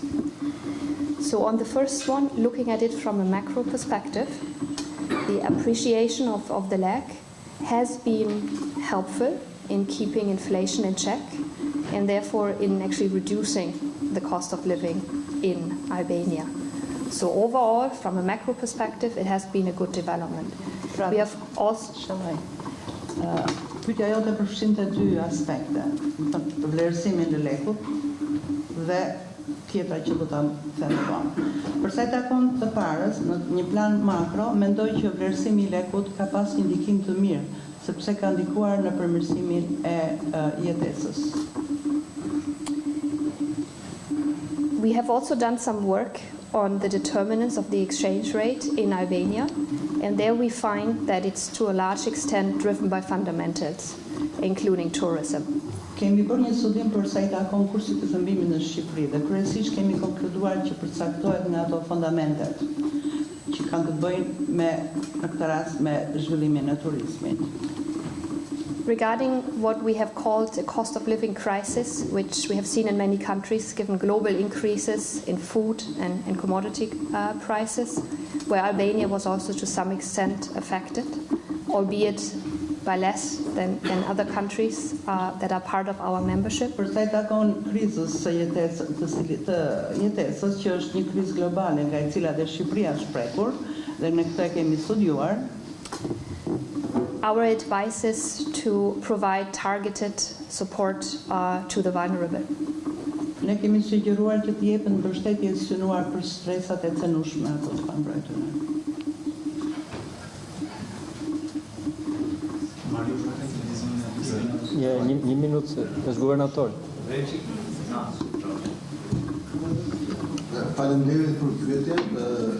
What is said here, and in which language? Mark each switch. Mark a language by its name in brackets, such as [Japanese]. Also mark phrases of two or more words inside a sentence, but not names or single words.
[English] So on the first one, looking at it from a macro perspective, the appreciation of the lek has been helpful in keeping inflation in check, and therefore in actually reducing the cost of living in Albania. So overall, from a macro perspective, it has been a good development. We have also... [Albanian] Pyetja jote përfshinte dy aspekte, vlerësimin e lekut dhe tjetra që do ta them më vonë. Për sa i takon të parës, në një plan makro, mendoj që vlerësimi i lekut ka pas një ndikim të mirë, sepse ka ndikuar në përmirësimin e jetesës. [English] We have also done some work on the determinants of the exchange rate in Albania, and there we find that it's to a large extent driven by fundamentals, including tourism. [Albanian] Kemi bërë një studim për sa i takon kursit të shëmbimit në Shqipëri dhe kryesisht kemi konkluduar që përcaktohet nga ato fundamentet që kanë të bëjnë me, në këtë rast, me zhvillimin e turizmit. [English] Regarding what we have called a cost of living crisis, which we have seen in many countries given global increases in food and commodity prices, where Albania was also to some extent affected, albeit by less than other countries that are part of our membership. [Albanian] Për sa i takon krizës së jetesës, që është një krizë globale nga e cila dhe Shqipëria është prekur, dhe ne këtë e kemi studiuar, [English] our advice is to provide targeted support to the vulnerable. [Albanian] Ne kemi sugjeruar që të jepen mbështetje të synuar për stresat e cenueshme ato të pambrojtura. Një minutë, është guvernator. Faleminderit për pyetjen.